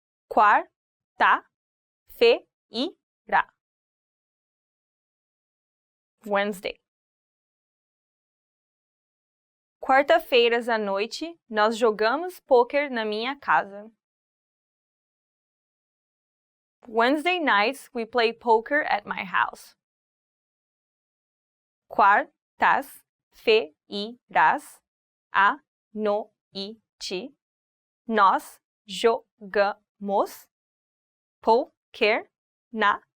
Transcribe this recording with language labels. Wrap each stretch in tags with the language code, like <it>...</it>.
<pt>Quarta-feira.</pt> <en>Wednesday.</en> <pt>Quarta-feiras à noite, nós jogamos pôquer na minha casa.</pt> <en>Wednesday nights, we play poker at my house.</en> <pt>Quartas-feiras à noite, nós jogamos poker na</pt>